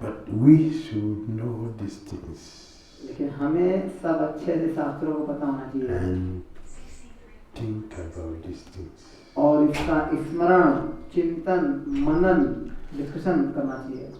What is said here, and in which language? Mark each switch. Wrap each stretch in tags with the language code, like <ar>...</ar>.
<en>But we should know these things</en> <hi>लेकिन हमें सब अच्छे से शास्त्रों को पता होना चाहिए</hi> <en>and think about these things.</en> <hi>और इसका स्मरण, चिंतन, मनन, डिस्कशन करना चाहिए।</hi>